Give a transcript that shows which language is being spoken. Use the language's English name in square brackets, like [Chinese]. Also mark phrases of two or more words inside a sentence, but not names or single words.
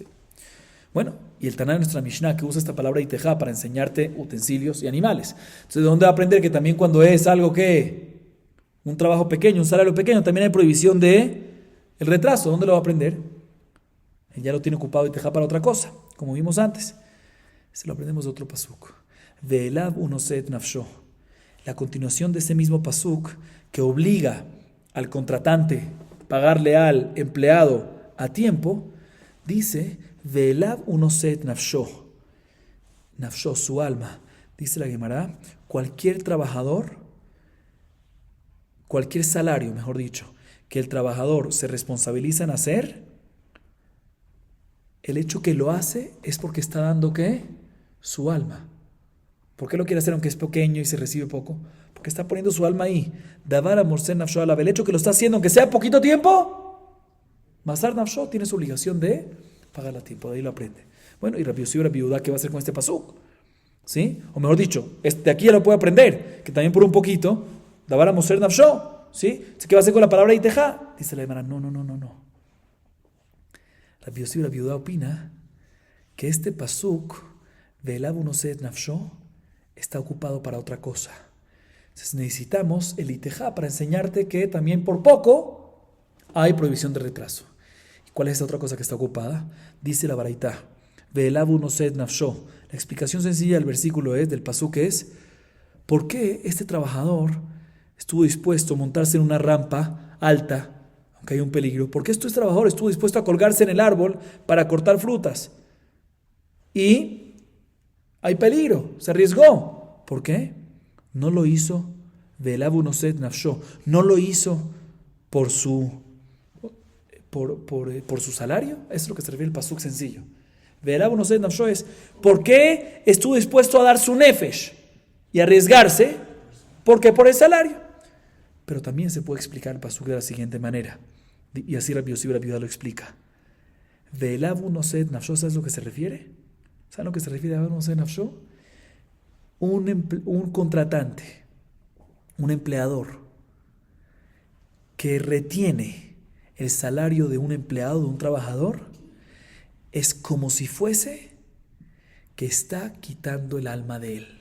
[Spanish] Bueno, y el Taná de nuestra Mishnah que usa esta palabra iteja para enseñarte utensilios y animales. Entonces, ¿de dónde va a aprender que también cuando es algo que un trabajo pequeño, un salario pequeño, también hay prohibición de el retraso? ¿Dónde lo va a aprender? Él ya lo tiene ocupado iteja para otra cosa, como vimos antes. Se lo aprendemos de otro pasuk. [Hebrew] ואליו הוא נשא את נפשו. [Spanish] La continuación de ese mismo pasuk que obliga al contratante a pagarle al empleado a tiempo, dice [Hebrew] ואליו הוא נשא את נפשו. [Spanish] Nafsho, su alma. Dice la Gemara, cualquier trabajador, cualquier salario, mejor dicho, que el trabajador se responsabiliza en hacer, el hecho que lo hace es porque está dando ¿qué? Su alma. ¿Por qué lo quiere hacer aunque es pequeño y se recibe poco? Porque está poniendo su alma ahí. [Hebrew] דבר שמוסר נפשו עליו. [Spanish] El hecho que lo está haciendo aunque sea poquito tiempo, [Hebrew] מסר נפשו [Spanish] tiene su obligación de pagar a tiempo. De ahí lo aprende. Bueno, y Rabbi Yossi Rabbi Yehudá, ¿qué va a hacer con este pasuk? ¿Sí? O mejor dicho, de aquí ya lo puede aprender, que también por un poquito, [Hebrew] דבר שמוסר נפשו, [Spanish] ¿sí? ¿Qué va a hacer con la palabra iteja? Dice la hermana, no. Rabbi Yossi Rabbi Yehudá opina que este pasuk [Hebrew] ואליו הוא נשא את נפשו [Spanish] está ocupado para otra cosa. Entonces necesitamos el iteja para enseñarte que también por poco hay prohibición de retraso. ¿Y cuál es esta otra cosa que está ocupada? Dice la baraita, [Hebrew] ואליו הוא נשא את נפשו. [Spanish] La explicación sencilla del versículo del pasuk es, ¿por qué este trabajador estuvo dispuesto a montarse en una rampa alta, aunque hay un peligro? ¿Por qué este trabajador estuvo dispuesto a colgarse en el árbol para cortar frutas? Y hay peligro, se arriesgó. ¿Por qué? No lo hizo [Hebrew] ואליו הוא נשא את נפשו. [Spanish] No lo hizo por su salario. Eso es lo que se refiere el pasuk sencillo. [Hebrew] ואליו הוא נשא את נפשו [Spanish] es ¿por qué estuvo dispuesto a dar su nefesh y arriesgarse? Porque por el salario. Pero también se puede explicar el pasuk de la siguiente manera. Y así Rabbi Yossi Rabbi Yehudá lo explica. [Hebrew] ואליו הוא נשא את נפשו, [Spanish] ¿sabes a lo que se refiere? ¿Saben lo que se refiere a [Hebrew] הוא נשא את נפשו? [Spanish] Un contratante, un empleador que retiene el salario de un empleado, de un trabajador, es como si fuese que está quitando el alma de él.